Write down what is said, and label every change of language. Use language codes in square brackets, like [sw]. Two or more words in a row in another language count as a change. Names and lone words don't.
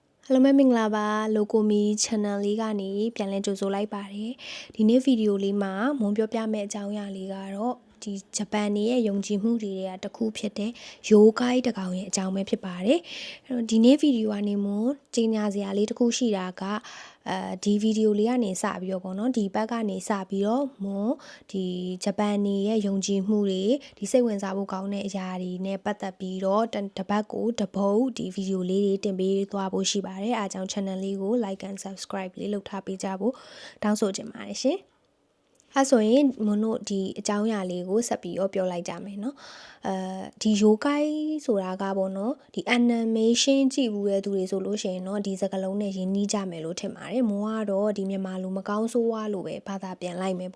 [my] Hello မင်္ဂလာပါ Locomi Channel လေးကနေပြန်လည်ကြိုဆိုလိုက်ပါတယ်ဒီနေ့ဗီဒီယိုလေးမှာမွန်ပြောပြမယ့်အကြောင်းအရာလေးကတော့ဒီဂျပန်ရဲ့ယုံကြည်မှုတွေကတစ်ခုဖြစ်တဲ့ရိုးကိုင်းတကောင်ရဲ့အကြောင်းပဲဖြစ်ပါတယ်အဲ့တော့ဒီနေ့ဗီဒီယိုကနေမွန်ကြီးညာစရာလေးတစ်ခုရှိတာကဒီဗီဒီယိုလေးကနေစပြီးတော့ ပေါ့နော်ဒီဘက်ကနေစပြီးတော့မွန်ဒီဂျပန်ရဲ့ယုံကြည်မှုတွေဒီစိတ်ဝင်စားဖို့ကောင်းတဲ့အရာတွေနဲ့ပတ်သက်ပြီးတော့တပတ်ကိုတပုတ်ဒီဗီဒီယိုလေးတွေတင်ပေးသွားဖို့ရှိပါတယ်အားကြောင့် channel လေးကို [en] like and [my] subscribe လေးလုပ်ထားပေးကြဖို့တောင်းဆိုချင်ပါတယ်ရှင်အဲ့ဆိုရင်မွန်တို့ဒီအကြောင်းအရာလေးကိုဆက်ပြီးတော့ပြောလိုက်ကြမယ်နော်ဒီရိုးကိုင်းဆိုတာကပေါ့နော်ဒီ animation ကြည့် ဘူးတဲ့သူတွေဆိုလို့ရှိရင်တော့ဒီစကားလုံးနဲ့ရင်းနှီးကြမယ်လို့ထင်ပါတယ်မွန်ကတော့ဒီမြန်မာလူမကောင်းဆိုးဝါးလို့ပဲဘာသာပြန်လိုက်မယ်